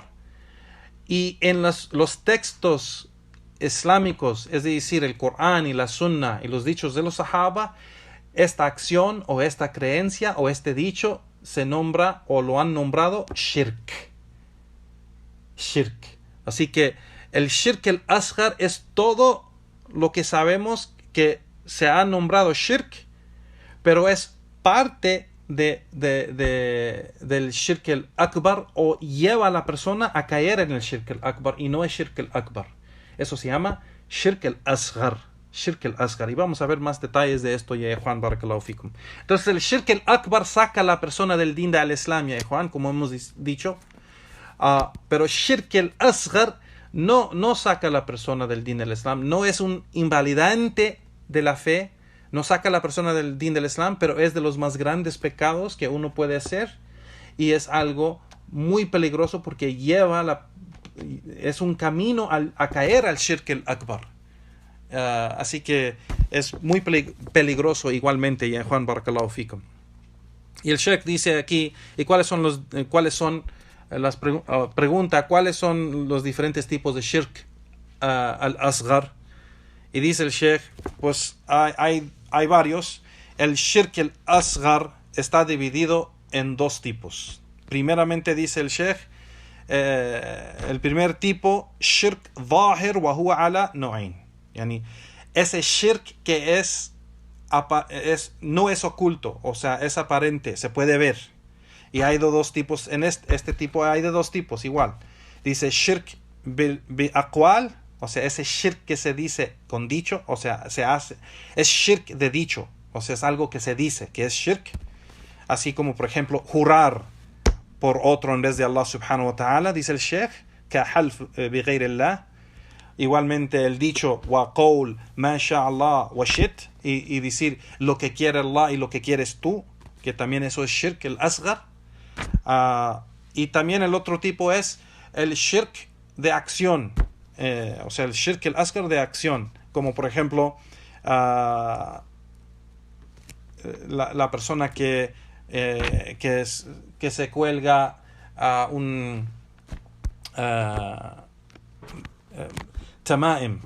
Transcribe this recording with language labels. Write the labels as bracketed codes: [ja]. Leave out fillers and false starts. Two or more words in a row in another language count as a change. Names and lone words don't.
[es] Y en los textos islámicos, es decir, el Corán y la Sunna y los dichos de los Sahaba, esta acción o esta creencia o este dicho se nombra o lo han nombrado shirk. Shirk. Así que el [ar] الشرك الأصغر [es] es todo lo que sabemos que se ha nombrado shirk, pero es parte del [ar] الشرك الأكبر [es] o lleva a la persona a caer en el [ar] الشرك الأكبر [es] y no es [ar] الشرك الأكبر. [es] Eso se llama [ar] الشرك الأصغر. الشرك الأصغر. [es] Y vamos a ver más detalles de esto, ya Juan [ar] بارك الله فيكم. [es] Entonces el [ar] الشرك الأكبر [es] saca a la persona del [ar] دين الإسلام, [es] ya Juan, como hemos dicho. Pero [ar] الشرك الأصغر [es] no saca a la persona del [ar] دين الإسلام. [es] No es un invalidante de la fe. No saca a la persona del din del islam, pero es de los más grandes pecados que uno puede hacer. Y es algo muy peligroso porque es un camino a caer al [ar] الشرك الأكبر. [es] Así que es muy peligroso igualmente, ya Juan [ar] بارك الله فيكم. [es] Y el Sheikh dice aquí, ¿y cuáles son los diferentes tipos de [ar] الشرك الأصغر? [es] Y dice el Sheikh, pues hay varios. El [ar] الشرك الأصغر [es] está dividido en dos tipos. Primeramente dice el Sheikh, el primer tipo, [ar] شرك ظاهر وهو على نوعين. [es] Yani, ese shirk que no es oculto, o sea, es aparente, se puede ver. Y hay de dos tipos, en este tipo hay de dos tipos igual. [ar] Dice شرك بالأقوال, [es] o sea, ese shirk que se dice con dicho, o sea, se hace, es shirk de dicho, o sea, es algo que se dice, que es shirk. Así como, por ejemplo, jurar por otro en vez de Allah [ar] سبحانه وتعالى, [es] dice el Sheikh, que [ar] حلف بغير الله. [es] Igualmente el dicho [ar] وقول ما شاء الله وشئت, [es] y decir lo que quiere Allah y lo que quieres tú, que también eso es [ar] الشرك الأصغر. [es] Y también el otro tipo es el shirk de acción, o sea, el [ar] الشرك الأصغر [es] de acción, como por ejemplo la persona que se cuelga un tamaim.